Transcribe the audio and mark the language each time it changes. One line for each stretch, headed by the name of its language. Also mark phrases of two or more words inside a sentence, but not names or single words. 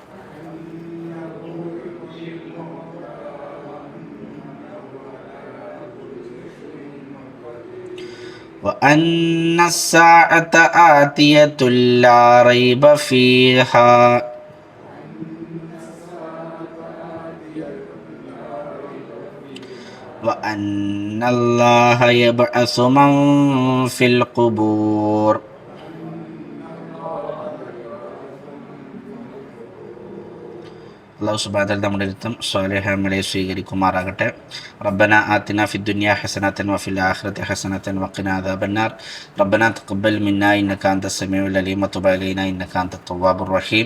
Arabic: وأن الساعة آتية لا ريب فيها وأن الله يبعث من في القبور. الله سبحانه وتعالى
Malayalam: നമ്മുടെ അടുത്തും സ്വാലിഹ് അമലെ സ്വീകരിക്കുമാറാകട്ടെ.
Arabic: ربنا آتنا في الدنيا حسنة وفي الآخرة حسنة وقنا عذاب النار. ربنا تقبل منا إنك أنت السميع العليم وتب علينا إنك أنت التواب الرحيم.